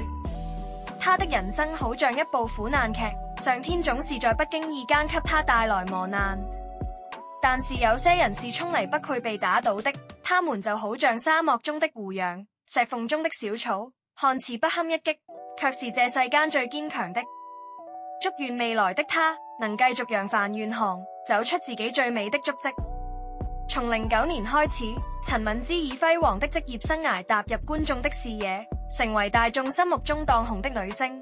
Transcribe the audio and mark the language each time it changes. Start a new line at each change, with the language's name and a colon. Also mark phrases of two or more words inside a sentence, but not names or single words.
Chinese: 她的人生好像一部苦難劇，上天總是在不經意間給她帶來磨難。但是有些人是從來不會被打倒的，他們就好像沙漠中的胡楊，石縫中的小草，看似不堪一擊，卻是這世間最堅強的。祝願未來的她能繼續揚帆遠航，走出自己最美的足跡。從09年開始，陳敏之以輝煌的職業生涯踏入觀眾的視野，成為大眾心目中當紅的女星。